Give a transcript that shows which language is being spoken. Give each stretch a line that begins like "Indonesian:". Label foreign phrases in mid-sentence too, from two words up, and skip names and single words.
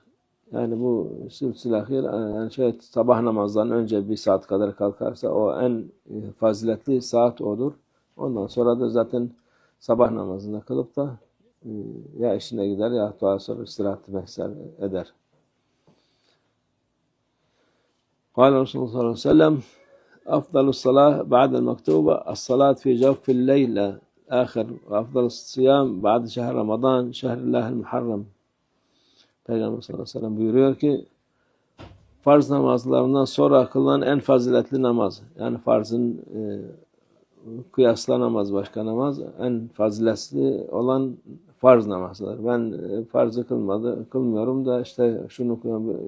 Turkish: Yani bu sülsül-ahir, yani sabah namazdan önce 1 saat kadar kalkarsa o en faziletli saat odur. Ondan sonra da zaten sabah namazını kılıp da ya işine gider ya daha sonra istirahat eder.
Arabic: قال رسول الله صلى الله عليه وسلم أفضل الصلاة بعد المكتوبة الصلاة في جوف الليل آخر وأفضل الصيام بعد شهر رمضان شهر الله المحرم.
Turkish: Peygamber
Arabic: صلى الله عليه وسلم
Turkish: buyuruyor ki farz namazlarından sonra kılınan en faziletli namaz, yani farzın kıyaslanamaz başka namaz, en faziletli olan farz namazlar. Ben farzı kılmıyorum da işte şunu kılıyorum.